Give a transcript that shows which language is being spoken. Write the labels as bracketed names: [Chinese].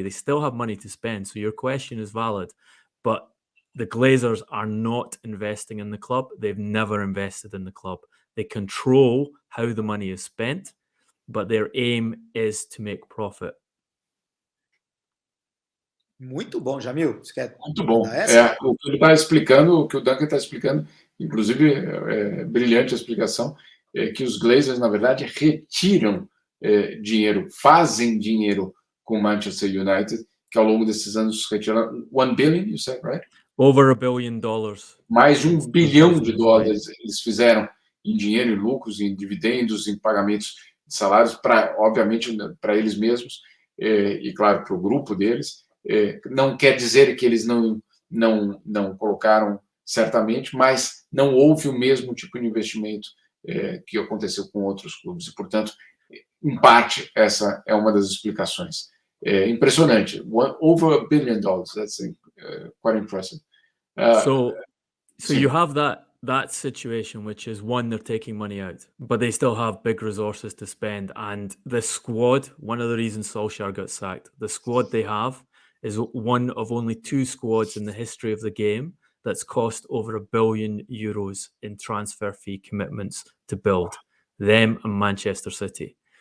[English] They still have money to spend. So your question is valid. But the Glazers are not investing in the club. They've never invested in the club. They control how the money is spent, but their aim is to make profit. [Portuguese] Muito bom, Jamil. Você quer Muito bom. O que ele está explicando, o que o Duncan está explicando, inclusive brilhante a explicação, é que os Glazers, na verdade, retiram dinheiro, fazem dinheiro com o Manchester United, que ao longo desses anos retiraram [English] 1 billion, you said, right? Over $1 billion. [Portuguese] Mais de $1 bilhão eles fizeram em dinheiro, em lucros, em dividendos, em pagamentos de salários, obviamente, para eles mesmos, e, claro, para o grupo deles. Não quer dizer que eles não colocaram certamente, mas não houve o mesmo tipo de investimento que aconteceu com outros clubes. E, portanto, em parte, essa é uma das explicações. Impressionante. [English] Over $1 billion. That's quite impressive. So you have that situation, which is one, they're taking money out, but they still have big resources to spend. And the squad, one of the reasons Solskjaer got sacked, the squad they have is one of only 2 squads in the history of the game that's cost over €1 billion in transfer fee commitments to build, them and Manchester City.